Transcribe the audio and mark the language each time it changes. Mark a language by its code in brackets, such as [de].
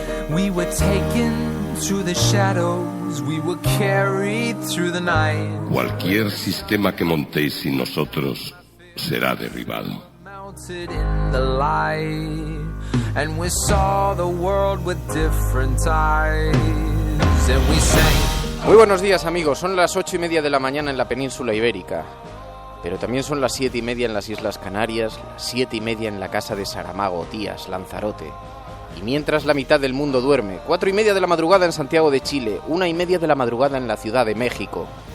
[en] We were taken through the shadows, we were carried through the night. [es] Cualquier sistema que montéis sin nosotros será derribado. [en] Melted in the light, and we saw the world with different eyes, and we sang. [es] Muy buenos días, amigos. Son las 8:30 de la mañana en la península ibérica, pero también son las 7:30 en las Islas Canarias, las 7:30 en la casa de Saramago, Tías, Lanzarote. Y mientras la mitad del mundo duerme, 4:30 de la madrugada en Santiago de Chile, 1:30 de la madrugada en la Ciudad de México.